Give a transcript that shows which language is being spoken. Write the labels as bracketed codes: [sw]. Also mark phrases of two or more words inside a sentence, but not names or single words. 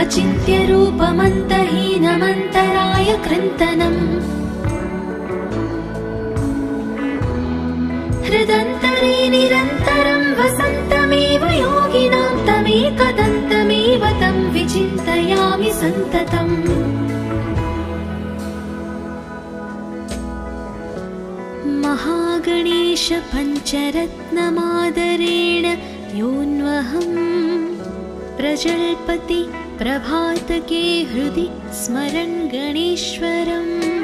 [sa] అచింత్యరూపమంతహీనమంతరాయ కృంతనం హృదంతరే నిరంతరం వసంతమేవ యోగినాం తమేకదంతమేవ తం విచింతయామి సంతతం महागणेश पञ्चरत्नमादरेण योऽन्वहं प्रजल्पति प्रभातके हृदि स्मरन् गणेश्वरम्